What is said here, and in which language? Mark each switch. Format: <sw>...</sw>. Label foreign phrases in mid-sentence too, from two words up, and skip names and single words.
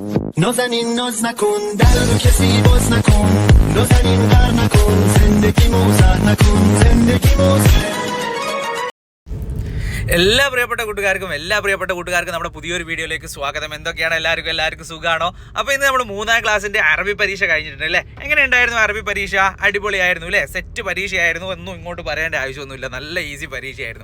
<fa>نازنین ناز نکن در رو کسی باز نکن نازنین غر نکن زندگی موزر نکن زندگی موزر</fa> <ml>എല്ലാ പ്രിയപ്പെട്ട കൂട്ടുകാർക്കും നമ്മുടെ പുതിയൊരു വീഡിയോയിലേക്ക് സ്വാഗതം. എന്തൊക്കെയാണ് എല്ലാവർക്കും സുഖമാണോ? അപ്പോൾ ഇന്ന് നമ്മൾ 3ാം ക്ലാസ്സിന്റെ അറബി പരീക്ഷ കഴിഞ്ഞിട്ടുണ്ട് അല്ലേ? എങ്ങനെ ഉണ്ടായിരുന്നു അറബി പരീക്ഷ? അടിപൊളിയായിരുന്നു അല്ലേ? സെറ്റ് പരീക്ഷയായിരുന്നു. ഒന്നും ഇങ്ങോട്ട് പറയേണ്ട ആവശ്യമൊന്നുമില്ല. നല്ല ഈസി പരീക്ഷയായിരുന്നു.</ml>